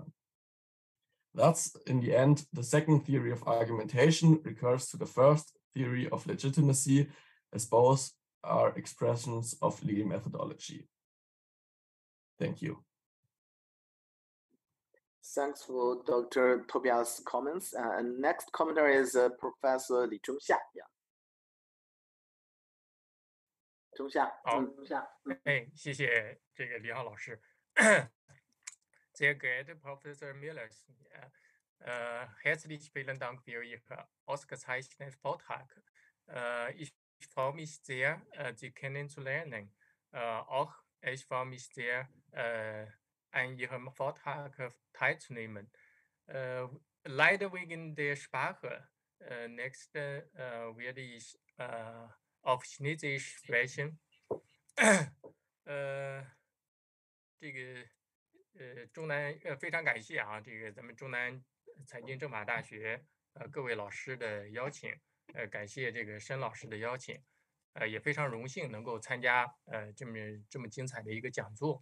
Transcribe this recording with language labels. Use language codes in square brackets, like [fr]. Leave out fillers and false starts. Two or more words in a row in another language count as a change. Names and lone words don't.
[en] Thus, in the end, the second theory of argumentation recurs to the first theory of legitimacy, as both are expressions of legal methodology. Thank you. Thanks for Dr. Tobias' comments. And next commenter is Professor Li Zhongxia. Yeah. [zh] 中夏，好，中夏。谢谢这个李浩老师。 [de] Sehr geehrter Professor Müller, herzlich vielen Dank für Ihren ausgezeichneten Vortrag. Ich freue mich sehr, Sie kennenzulernen. Auch ich freue mich sehr, an Ihrem Vortrag teilzunehmen. leider wegen der Sprache nächst werde ich auf Chinesisch sprechen. [zh] 这个中南非常感谢啊，这个咱们中南财经政法大学各位老师的邀请，感谢这个申老师的邀请，也非常荣幸能够参加这么精彩的一个讲座。